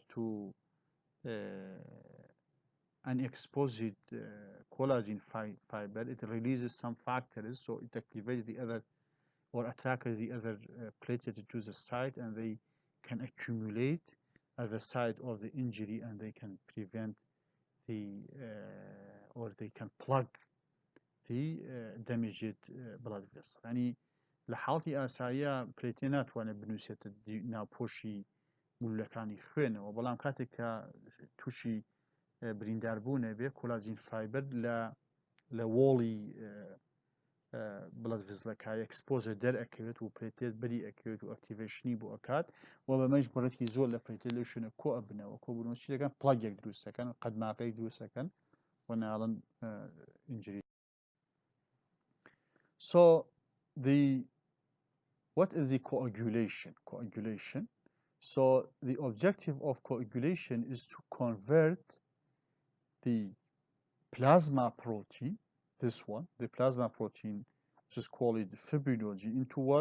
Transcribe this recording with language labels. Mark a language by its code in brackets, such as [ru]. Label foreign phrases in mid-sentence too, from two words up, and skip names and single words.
[en] To an exposed collagen fiber, it releases some factors, so it activates the other or attracts the other platelet to the site, and they can accumulate at the site of the injury, and they can prevent the or they can plug the damaged blood vessel. [ar] يعني لحالتي [ckb] ئاساییە پلێتێ ناتوانێت بنووسێتە ناوپۆشی مولەکانی خوێنەوە بەڵام کاتێک کە تووشی برینداربوونە بێ [en] collagen fiber [ckb] لە وۆڵی بڵەد ڤزلەکە ئەکسپۆزە دەرئەکەوێت و پلێتێت بەری ئەکەوێت و ئەکتیڤێشنی بۆ ئەکات و بەمەش بڕێکی زۆر لە پلێتێت لەو شوێنە کۆ ئەبنەوە کۆبوونەوە چی دەکەن پڵەگێک دروستەکەن قەدماقەیەک دروستەکەن و ناڵن ئینجری. [en] So what is the coagulation? So the objective of coagulation is to convert the plasma protein, this one, the plasma protein, which is called fibrinogen, into what?